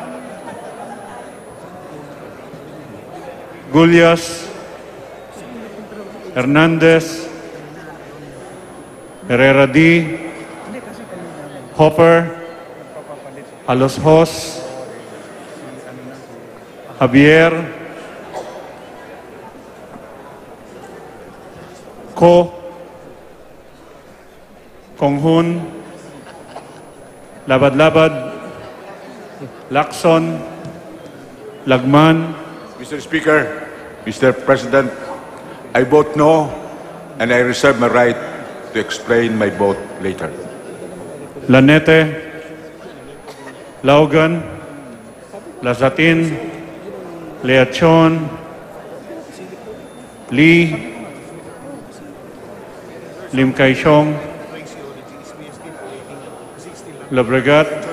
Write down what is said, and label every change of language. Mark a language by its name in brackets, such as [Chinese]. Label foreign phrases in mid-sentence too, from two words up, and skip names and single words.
[English] Gulyas, Hernandez, Herrera D, Hopper, Alosjos, Javier, Ko, Konghun, Labad-Labad, Lacson, Lagman, Mr. Speaker, Mr. President, I vote no, and I reserve my right to explain my vote later. Lanete, Laugan, Lazatin, Leachon, Lee, Lim Kaishong, Lobregat,